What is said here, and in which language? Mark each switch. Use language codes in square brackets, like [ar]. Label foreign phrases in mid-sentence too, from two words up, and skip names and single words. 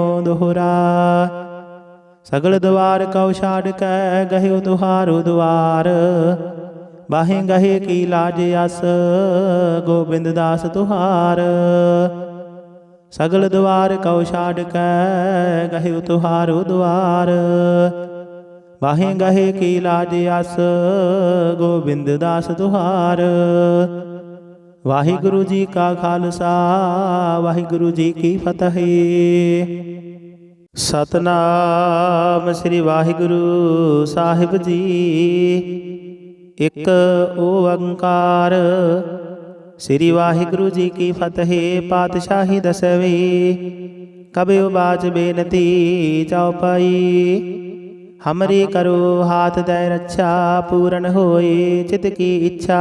[bra] दोहरा सगल द्वार कौ छाड़ कै, गह्यो तुहारो द्वार। बाहें गहे की लाज अस, गोबिंद दास तुहार। सगल द्वार कौ छाड़ कै, गह्यो तुहारो द्वार। बाहें गहे की लाज अस, गोबिंद दास तुहार। [pa] ਵਾਹਿਗੁਰੂ ਜੀ ਕਾ ਖਾਲਸਾ, ਵਾਹਿਗੁਰੂ ਜੀ ਕੀ ਫਤਹਿ। ਸਤਿਨਾਮ ਸ੍ਰੀ ਵਾਹਿਗੁਰੂ ਸਾਹਿਬ ਜੀ। ਇਕ ਓਅੰਕਾਰ ਸ੍ਰੀ ਵਾਹਿਗੁਰੂ ਜੀ ਕੀ ਫਤਹਿ। ਪਾਤਸ਼ਾਹੀ ਦਸਵੀਂ ਕਬਿ ਬਾਚ ਬੇਨਤੀ ਚੌਪਈ। [bra] हमरी करो हाथ दे रक्षा, पूर्ण होए चित की इच्छा।